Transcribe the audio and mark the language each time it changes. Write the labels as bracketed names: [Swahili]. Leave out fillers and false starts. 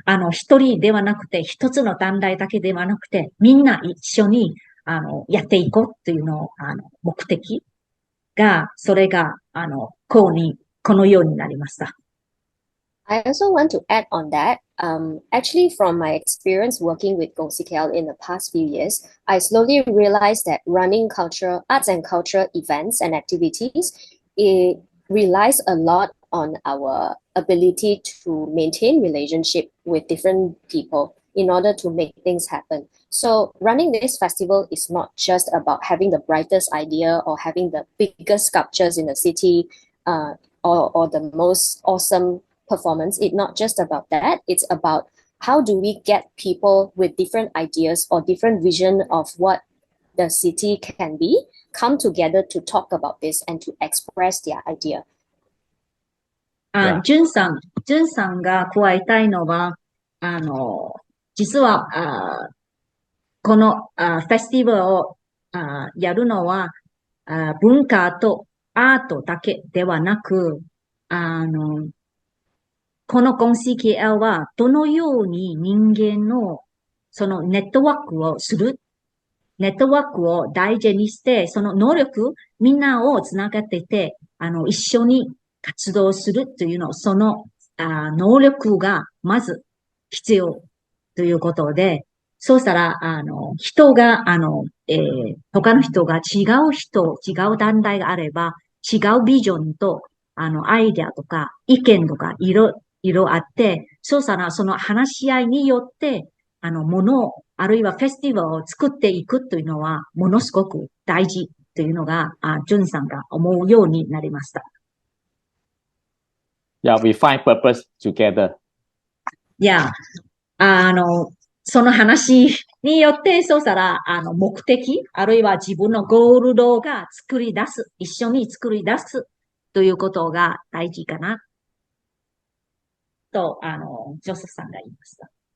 [Japanese] 一人ではなくて、一つの団体だけではなくて、みんな一緒にやっていこうというのを、目的が、それが、このようになりました。 [English] I also want to add on that. Actually, from my experience working with Gongsi KL in the past few years, I slowly realized that running arts and cultural events and activities, it relies a lot on our ability to maintain relationship with different people in order to make things happen. So running this festival is not just about having the brightest idea or having the biggest sculptures in the city or the most awesome performance. It's not just about that. It's about how do we get people with different ideas or different vision of what the city can be come together to talk about this and to express their idea. [Japanese] ジュンさんが加えたいのは、実は、このフェスティバルをやるのは文化とアートだけではなく、このコン CKL はどのように人間のそのネットワークをする、ネットワークを大事にして、その能力、みんなをつながっていて、一緒に活動するというの、その能力がまず必要ということで、そうしたら、人が、他の人が違う団体があれば、違うビジョンと、アイデアとか、意見とか、いろあって、そうしたら、その話し合いによって、もの、あるいはフェスティバルを作っていくというのは、ものすごく大事というのが、ジュンさんが思うようになりました。 [English] Yeah, we find purpose together. [Japanese] いや、その話によって、そうしたら、目的、あるいは自分のゴール度が作り出す、一緒に作り出すということが大事かな、と、ジョセフさんが言いました。